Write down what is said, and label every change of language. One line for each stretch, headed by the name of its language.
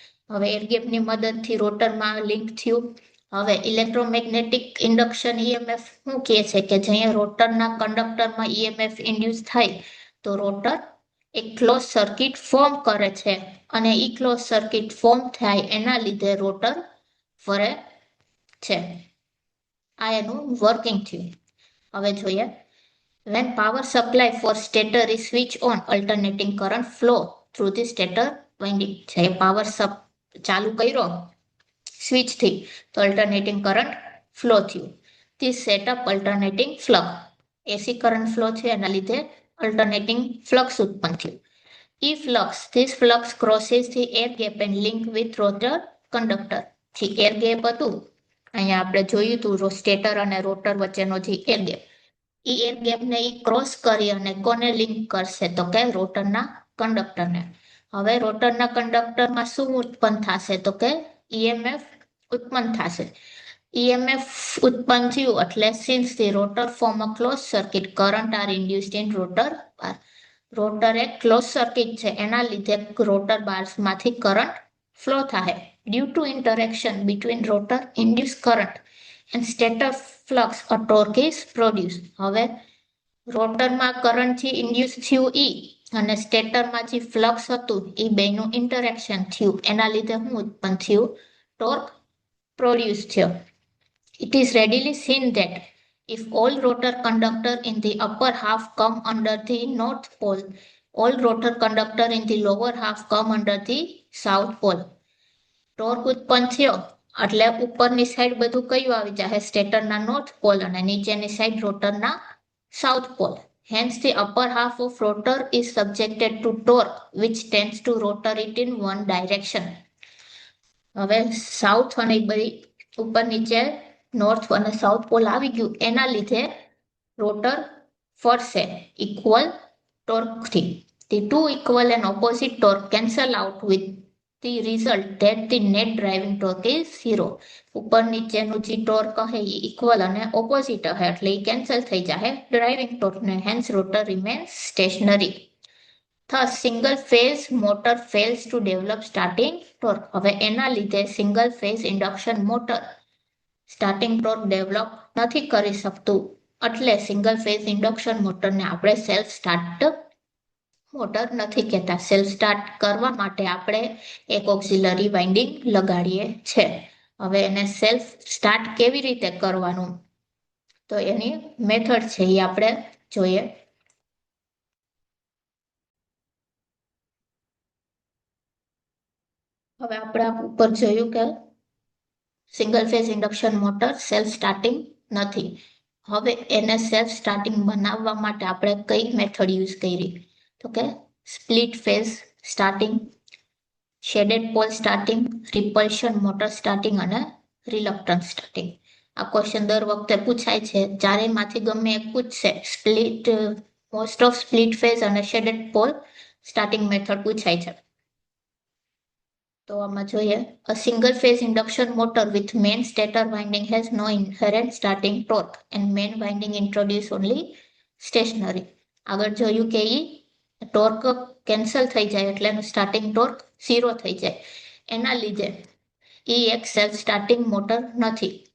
Gujarati: હવે એર ગેપની મદદથી રોટરમાં લિંક થયું. હવે ઇલેક્ટ્રોમેગ્નેટિક ઇન્ડક્શન ઈએમએફ શું કહે છે કે જ્યાં રોટરના કંડક્ટરમાં ઈએમએફ ઇન્ડ્યુસ થાય તો રોટર એક ક્લોઝ સર્કિટ ફોર્મ કરે છે અને ઈ ક્લોઝ સર્કિટ ફોર્મ થાય એના લીધે રોટર ફરે છે. આ એનું વર્કિંગ થયું. હવે જોઈએ,
English: when power supply for stator is switch on, alternating current flow through the stator winding.
Gujarati: છે પાવર ચાલુ કર્યો સ્વિચ થી તો અલ્ટરનેટિંગ કરંટ ફ્લો થયું.
English: this set up alternating flux.
Gujarati: AC current flow થયો એના લીધે અલ્ટરનેટિંગ ફ્લક્સ ઉત્પન્ન થયું.
English: this flux crosses the air gap and link with rotor conductor.
Gujarati: જે એર ગેપ હતું અહીંયા આપણે જોયું હતું સ્ટેટર અને રોટર વચ્ચેનો જે એર ગેપ, ઈ એર ગેપને ઈ ક્રોસ કરી અને કોને લિંક કરશે, તો કે રોટરના કંડક્ટરને. હવે રોટરના કંડક્ટરમાં શું ઉત્પન્ન થશે, તો કે ઈએમએફ ઉત્પન્ન થશે. ઈએમએફ ઉત્પન્ન થયું એટલે
English: Since the rotor form a close circuit, current are induced in rotor bar.
Gujarati: Rotor એક ક્લોઝ સર્કિટ છે એના લીધે રોટર બાર્સમાંથી કરંટ ફ્લો થાય.
English: Due to interaction between rotor induce current and stator flux a torque is produce.
Gujarati: હવે રોટરમાં કરંટથી induce થયું ઈ અને સ્ટેટરમાં જે flux હતું એ બેનું ઇન્ટરેક્શન થયું એના લીધે શું ઉત્પન્ન થયું, ટોર્ક પ્રોડ્યુસ થયો.
English: It is readily seen that if all rotor conductor in the upper half come under the north pole, all rotor conductor in the lower half come under the south pole.
Gujarati: Torque ઉત્પન્ન થયો એટલે ઉપરની side બધું કયું આવી જાય, સ્ટેટરના north pole અને નીચેની side રોટરના south pole.
English: Hence the upper half of rotor is subjected to torque which tends to rotate it in one direction.
Gujarati: હવે સાઉથ અને બધી ઉપર નીચે નોર્થ અને સાઉથ પોલ આવી ગયું એના લીધે રોટર ફરશે equal ટોર્કથી.
English: The two equal and opposite torque cancel out with the result that the net driving torque is 0.
Gujarati: ઉપર નીચેનું જે ટોર્ક હે એ ઇક્વલ અને ઓપોઝિટ હે એટલે એ કેન્સલ થઈ જાય driving ટોર્કને.
English: Hence rotor remains stationary. Thus, single phase motor fails to develop starting torque.
Gujarati: હવે એના લીધે single phase induction motor starting torque develop નથી કરી શકતું. એટલે સિંગલ ફેઝ ઇન્ડક્શન મોટરને આપણે સેલ્ફ સ્ટાર્ટ મોટર નથી કહેતા. સેલ્ફ સ્ટાર્ટ કરવા માટે આપણે એક ઓક્સિલરી વાઇન્ડિંગ લગાડીએ છે. હવે એને સેલ્ફ સ્ટાર્ટ કેવી રીતે કરવાનું, તો એની મેથડ છે એ આપણે જોઈએ. હવે આપણે ઉપર જોયું કે single phase induction motor self starting નથી. હવે એને સેલ્ફ સ્ટાર્ટિંગ બનાવવા માટે આપણે કઈ મેથડ યુઝ કરી, તો કે split phase starting, shaded pole starting, રિપલ્શન motor starting અને રિલક્ટન્ટ સ્ટાર્ટિંગ. આ ક્વેશ્ચન દર વખતે પૂછાય છે, ચારેયમાંથી ગમે એક પૂછશે. મોસ્ટ ઓફ સ્પ્લિટ ફેઝ અને શેડેડ પોલ સ્ટાર્ટિંગ મેથડ પૂછાય છે. તો આમાં જોઈએ,
English: a single phase induction motor with main stator winding has no inherent starting torque and main winding introduce only stationary.
Gujarati: આગળ જોયું કે ઈ ટોર્ક કેન્સલ થઈ જાય એટલે એનું સ્ટાર્ટિંગ ટોર્ક 0 થઈ જાય. એના લીધે ઈ એક સેલ્ફ સ્ટાર્ટિંગ મોટર નથી.